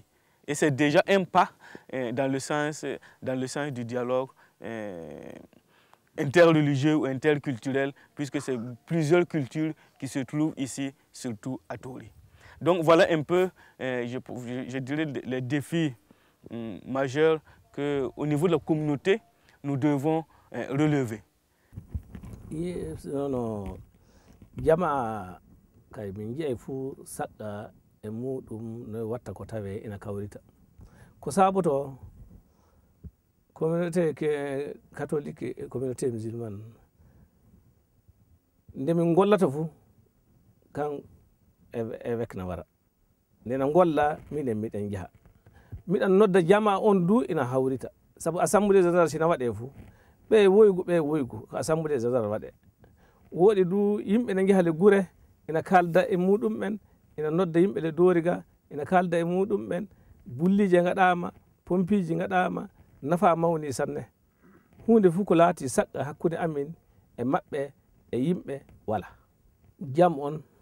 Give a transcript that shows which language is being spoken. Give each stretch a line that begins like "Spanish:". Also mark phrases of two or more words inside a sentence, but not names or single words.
French: Et c'est déjà un pas dans le sens du dialogue interreligieux ou interculturel, puisque c'est plusieurs cultures qui se trouvent ici, surtout à Dori. Donc voilà un peu, je dirais, les défis majeurs qu'au niveau de la communauté, nous devons relever.
Fula: Jama'a kai min jiya fu sakka e muɗum no watta ko tawe ina kawrita ko saboto
French: communauté catholique et communauté musulmane
Fula: nde min gollata fu kan e wekna wara ndena golla minen miɗen jaha miɗan nodda jama on du ina hawrita sabu
French: assemblée générale
Fula: sina waɗe fu ɓe woygu ko
French: assemblée générale
Fula: waɗe woɗi du yimɓe ne jaha le gure ina kalda e muɗumɓen ina nodda yimɓe le Doriga ina kalda e muɗumɓen bullije gaɗama pompiji gaɗama nafa mawni sanne hunde fu ko laati sakka hakkude amin e maɓɓe e yimɓe wala jam on